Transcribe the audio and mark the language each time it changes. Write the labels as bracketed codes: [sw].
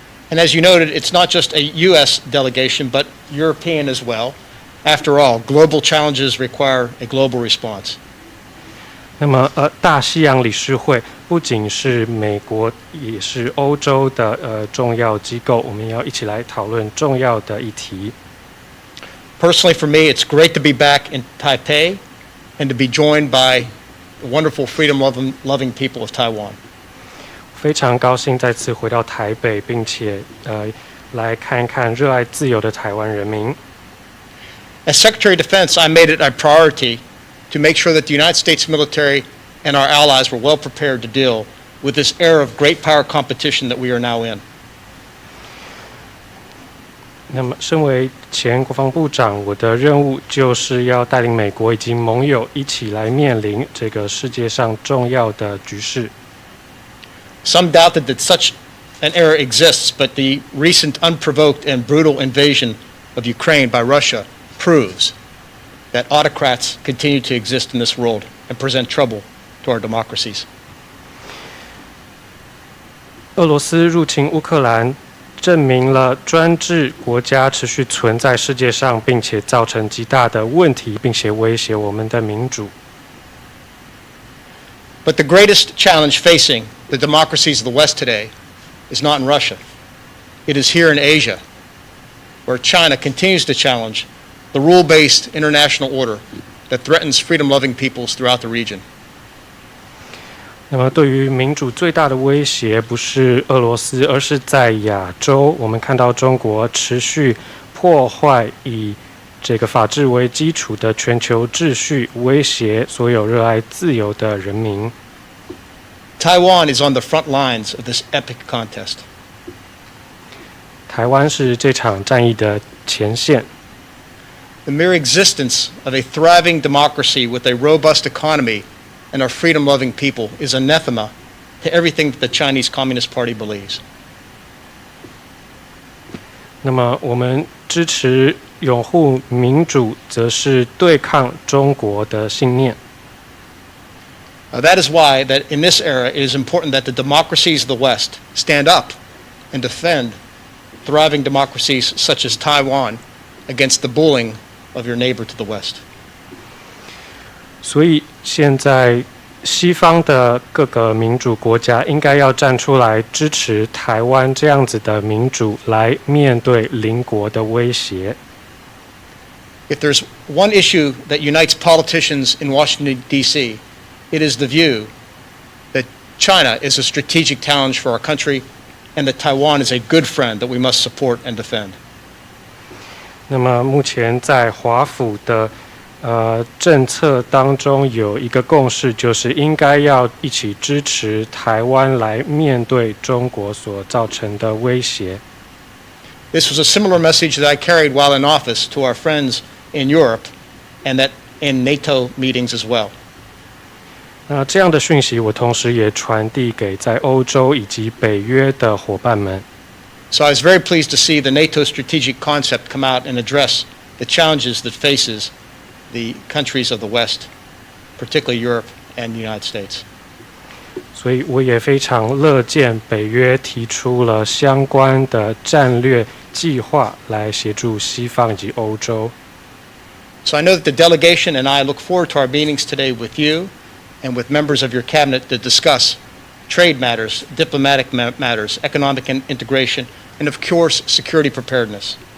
[en] And as you noted, it's not just a U.S. delegation, but European as well. After all, global challenges require a global response. [zh] 那么大西洋理事会不仅是美国，也是欧洲的重要机构，我们要一起来讨论重要的议题。 [en] Personally, for me, it's great to be back in Taipei and to be joined by the wonderful freedom-loving people of Taiwan. [zh] 非常高兴再次回到台北，并且来看看热爱自由的台湾人民。 [en] As Secretary of Defense, I made it a priority to make sure that the United States military and our allies were well prepared to deal with this era of great power competition that we are now in. [zh] 那么，身为前国防部长，我的任务就是要带领美国以及盟友一起来面临这个世界上重要的局势。 [en] Some doubted that such an era exists, but the recent unprovoked and brutal invasion of Ukraine by Russia proves that autocrats continue to exist in this world and present trouble to our democracies. [zh] 俄罗斯入侵乌克兰，证明了专制国家持续存在世界上，并且造成极大的问题，并且威胁我们的民主。 [en] But the greatest challenge facing the democracies of the West today is not in Russia. It is here in Asia, where China continues to challenge the rule-based international order that threatens freedom-loving peoples throughout the region. [zh] 那么，对于民主最大的威胁不是俄罗斯，而是在亚洲。我们看到中国持续破坏以这个法治为基础的全球秩序，威胁所有热爱自由的人民。 [en] Taiwan is on the front lines of this epic contest. [zh] 台湾是这场战役的前线。 [en] The mere existence of a thriving democracy with a robust economy and our freedom-loving people is anathema to everything that the Chinese Communist Party believes. [zh] 那么，我们支持拥护民主，则是对抗中国的信念。 [en] That is why that in this era it is important that the democracies of the West stand up and defend thriving democracies such as Taiwan against the bullying of your neighbor to the West. [zh] 所以现在西方的各个民主国家应该要站出来支持台湾这样子的民主，来面对邻国的威胁。 [en] If there's one issue that unites politicians in Washington, D.C., it is the view that China is a strategic challenge for our country and that Taiwan is a good friend that we must support and defend. [zh] 那么目前在华府的政策当中有一个共识，就是应该要一起支持台湾来面对中国所造成的威胁。 [en] This was a similar message that I carried while in office to our friends in Europe and that in NATO meetings as well. [zh] 那这样的讯息，我同时也传递给在欧洲以及北约的伙伴们。 [en] So I was very pleased to see the NATO strategic concept come out and address the challenges that faces the countries of the West, particularly Europe and the United States. [zh] 所以我也非常乐见北约提出了相关的战略计划来协助西方以及欧洲。 [en] So I know that the delegation and I look forward to our meetings today with you and with members of your cabinet to discuss trade matters, diplomatic matters, economic integration, and of course, security preparedness.